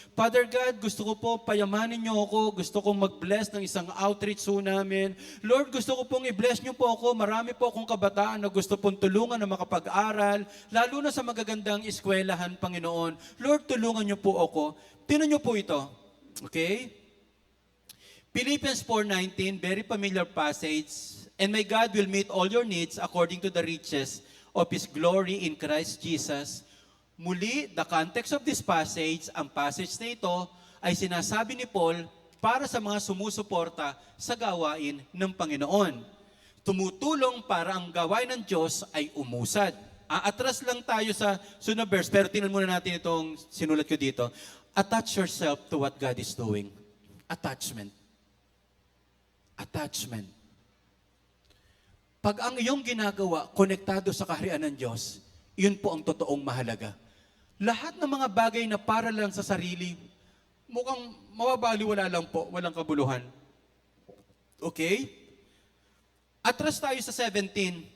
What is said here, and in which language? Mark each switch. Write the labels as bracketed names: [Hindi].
[Filipino] Father God, gusto ko po payamanin niyo ako. Gusto kong mag-bless ng isang outreach po namin. Lord, gusto ko pong i-bless niyo po ako. Marami po akong kabataan na gusto pong tulungan na makapag-aral. Lalo na sa magagandang eskwelahan, Panginoon. Lord, tulungan niyo po ako. Tingnan niyo po ito. Okay? [English] Philippians 4:19, very familiar passage. And my God will meet all your needs according to the riches of His glory in Christ Jesus. [Filipino] Muli, [English] the context of this passage, [Filipino] ang passage na ito ay sinasabi ni Paul para sa mga sumusuporta sa gawain ng Panginoon. Tumutulong para ang gawain ng Diyos ay umusad. Aatras lang tayo sa sunod verse, pero tingnan muna natin itong sinulat ko dito. [English] Attach yourself to what God is doing. Attachment. Attachment. [Filipino] Pag ang iyong ginagawa, konektado sa kaharian ng Diyos, yun po ang totoong mahalaga. lahat ng mga bagay na para lang sa sarili, mukhang mawabaliwala lang po, walang kabuluhan. Okay? Atras tayo sa 17.